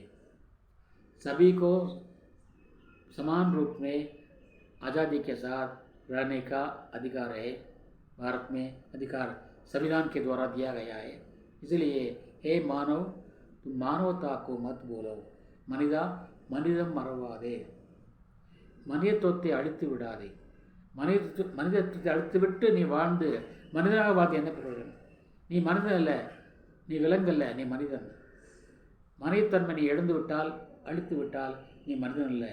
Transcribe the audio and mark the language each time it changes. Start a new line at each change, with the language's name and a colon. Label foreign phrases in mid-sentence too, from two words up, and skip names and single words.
Hindi: सभी को समान रूप में आज़ादी के साथ रहने का अधिकार है। भारत में अधिकार संविधान के द्वारा दिया गया है। इसलिए हे मानव, तुम मानवता को मत बोलो,
Tamil: மனிதம் மறவாதே, மனிதத்துவத்தை அழித்து விடாதே. மனிதத்துவத்தை அழித்துவிட்டு நீ வாழ்ந்து மனிதனாக வாழ்ந்து என்ன பிரயோஜனம்? நீ மனிதன் அல்ல, நீ விலங்கல்ல, நீ மனிதன். மனிதத்தன்மை நீ எழுந்து விட்டால், அழித்து விட்டால் நீ மனிதன் அல்ல.